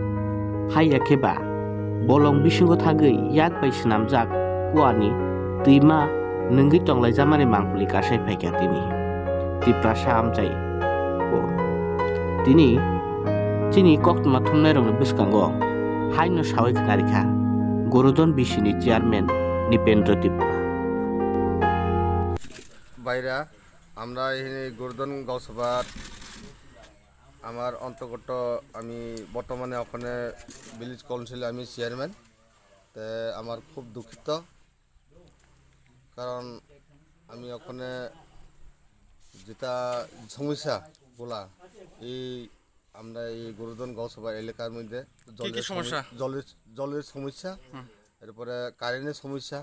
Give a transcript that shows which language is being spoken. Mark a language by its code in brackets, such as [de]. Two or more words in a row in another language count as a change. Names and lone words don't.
[trp] Haiya kheba bolong bisingo thagai yak bai swnamjak kuani tuima nungui tonglaijamani mangpli kasai phaikya tini. Tiprasa amchai tini koktoma thumnai rokni bwskango haino sawai kharikha Gorodon bisini চেয়ারম্যান নিপেন্দ্র ত্রিপুরা। [bn] বাইরা আমরা এখানে গোরদন গাঁওসভার আমার অন্তর্গত আমি বর্তমানে ওখানে [en] village council [bn] আমি চেয়ারম্যান। তো আমার খুব দুঃখিত, কারণ আমি ওখানে যেটা সমস্যাগুলা এই আমরা এই গোরদন গাঁওসভা এলাকার মধ্যে জলের সমস্যা, এরপরে কারেন্টের সমস্যা।